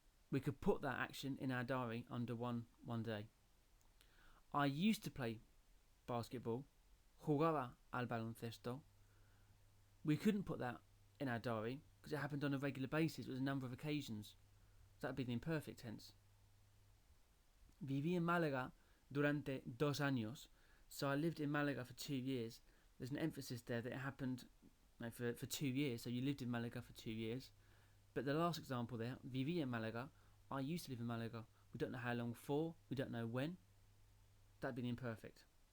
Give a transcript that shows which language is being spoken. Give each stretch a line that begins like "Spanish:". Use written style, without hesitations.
English: We could put that action in our diary under one day. I used to play basketball,
Spanish: jugaba al baloncesto.
English: We couldn't put that in our diary because it happened on a regular basis. It was a number of occasions. So that would be the imperfect tense.
Spanish: Viví en Málaga durante 2 años.
English: So I lived in Málaga for 2 years. There's an emphasis there that it happened for 2 years. So you lived in Málaga for 2 years. But the last example there,
Spanish: viví en Málaga,
English: I used to live in Málaga. We don't know how long for. We don't know when. That'd be the imperfect.